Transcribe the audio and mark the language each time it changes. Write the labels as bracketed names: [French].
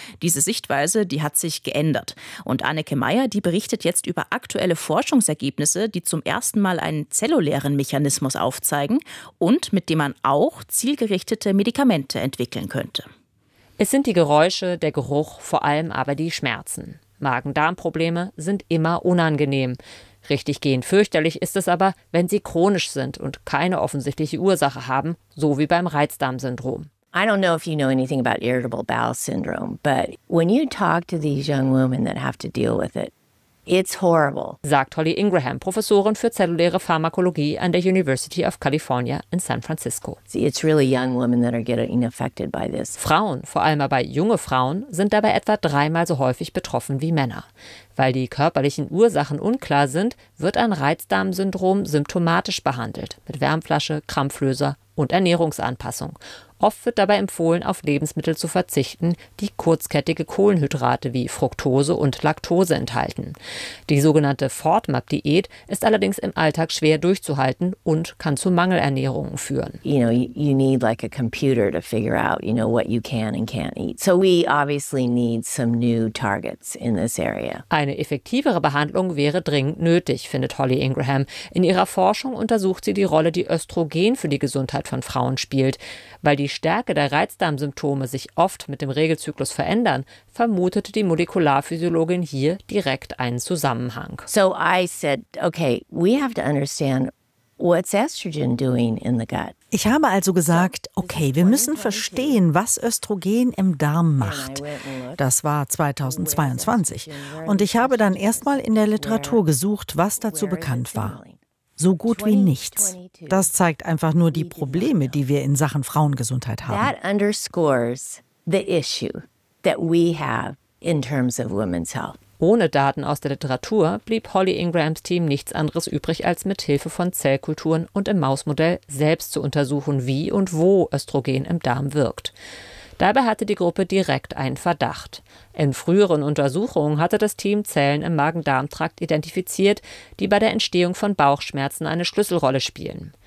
[German] Diese Sichtweise, die hat sich geändert. Und Anneke Meyer, die berichtet jetzt über aktuelle Forschungsergebnisse, die zum ersten Mal einen zellulären Mechanismus aufzeigen und mit dem man auch zielgerichtete Medikamente entwickeln könnte. Es sind die Geräusche, der Geruch, vor allem aber die Schmerzen. Magen-Darm-Probleme sind immer unangenehm. Richtig gehend fürchterlich ist es aber, wenn sie chronisch sind und keine offensichtliche Ursache haben, so wie beim Reizdarmsyndrom. [English] I don't know if you know anything about irritable bowel syndrome, but when you talk to these young women that have to deal with it, it's horrible, [German] sagt Holly Ingraham, Professorin für zelluläre Pharmakologie an der University of California in San Francisco. [English] See, it's really young women that are getting affected by this. [German] Frauen, vor allem aber junge Frauen, sind dabei etwa dreimal so häufig betroffen wie Männer. Weil die körperlichen Ursachen unklar sind, wird ein Reizdarmsyndrom symptomatisch behandelt, mit Wärmflasche, Krampflöser und Ernährungsanpassung. Oft wird dabei empfohlen, auf Lebensmittel zu verzichten, die kurzkettige Kohlenhydrate wie Fructose und Laktose enthalten. Die sogenannte FODMAP-Diät ist allerdings im Alltag schwer durchzuhalten und kann zu Mangelernährungen führen. [English] You know, you need like a computer to figure out, you know, what you can and can't eat. So we obviously need some new targets in this area. [German] Eine effektivere Behandlung wäre dringend nötig, findet Holly Ingraham. In ihrer Forschung untersucht sie die Rolle, die Östrogen für die Gesundheit von Frauen spielt. Weil die Stärke der Reizdarmsymptome sich oft mit dem Regelzyklus verändern, vermutete die Molekularphysiologin hier direkt einen Zusammenhang. [English] So I said, okay, we have to understand, what's estrogen doing in the gut? [German] Ich habe also gesagt, okay, wir müssen verstehen, was Östrogen im Darm macht. Das war 2022. Und ich habe dann erstmal in der Literatur gesucht, was dazu bekannt war. So gut wie nichts. Das zeigt einfach nur die Probleme, die wir in Sachen Frauengesundheit haben. [English] That underscores the issue that we have in terms of women's health. [German] Ohne Daten aus der Literatur blieb Holly Ingrahams Team nichts anderes übrig, als mit Hilfe von Zellkulturen und im Mausmodell selbst zu untersuchen, wie und wo Östrogen im Darm wirkt. Dabei hatte die Gruppe direkt einen Verdacht. In früheren Untersuchungen hatte das Team Zellen im Magen-Darm-Trakt identifiziert, die bei der Entstehung von Bauchschmerzen eine Schlüsselrolle spielen.